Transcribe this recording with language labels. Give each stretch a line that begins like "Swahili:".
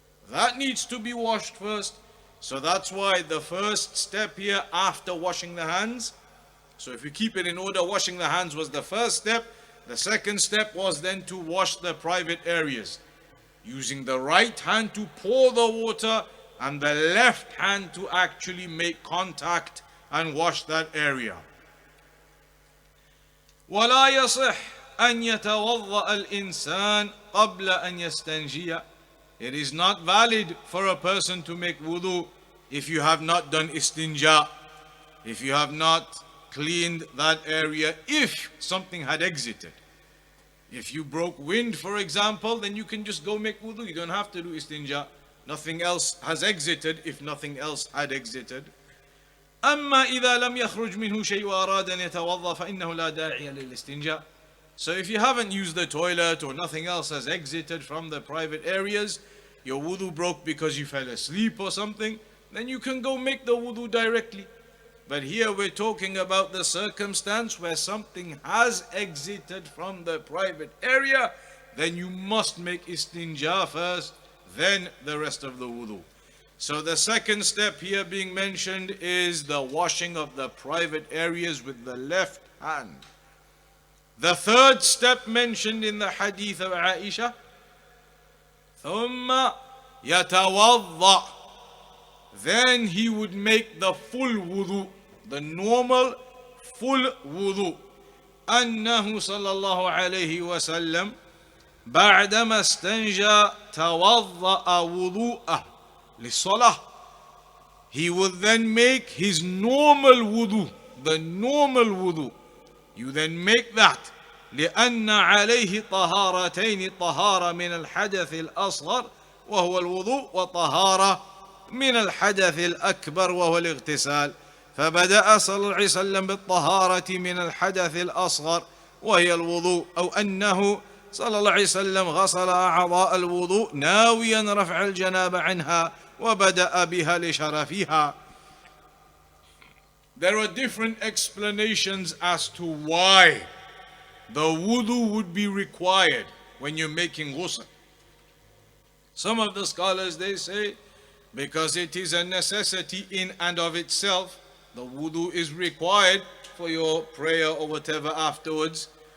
English: That needs to be washed first. So that's why the first step here after washing the hands, so if we keep it in order, washing the hands was the first step. The second step was then to wash the private areas, using the right hand to pour the water and the left hand to actually make contact and wash that area.
Arabic: ولا يصح أن يتوضأ الإنسان قبل أن يستنجي.
English: It is not valid for a person to make wudu if you have not done istinja, if you have not cleaned that area, if something had exited. If you broke wind, for example, then you can just go make wudu. You don't have to do istinja. Nothing else has exited if nothing else had exited.
Arabic: أما إذا لم يخرج منه شيء وأراد أن يتوضأ فإنه لا داعي للاستنجاء.
English: So if you haven't used the toilet or nothing else has exited from the private areas, your wudu broke because you fell asleep or something, then you can go make the wudu directly. But here we're talking about the circumstance where something has exited from the private area, then you must make istinja first, then the rest of the wudu. So the second step here being mentioned is the washing of the private areas with the left hand. The third step mentioned in the hadith of Aisha,
Arabic: ثُمَّ يَتَوَضَّأ,
English: then he would make the full wudu, the normal full wudu.
Arabic: أنه صلى الله عليه وسلم بعدما استنجى توضأ وضوءه للصلاة.
English: He would then make his normal wudu, the normal wudu. You then make that.
Arabic: لأن عليه طهارتين، طهارة من الحدث الأصغر وهو الوضوء، وطهارة من الحدث الأكبر وهو الاغتسال. فبدأ صلى الله عليه وسلم بالطهارة من الحدث الأصغر وهي الوضوء، أو أنه صلى الله عليه وسلم غسل أعضاء الوضوء ناويا رفع الجنابة عنها وبدأ بها لشرفها.
English: There are different explanations as to why the wudu would be required when you're making ghusl. Some of the scholars, they say, because it is a necessity in and of itself, the wudu is required for your prayer or whatever afterwards.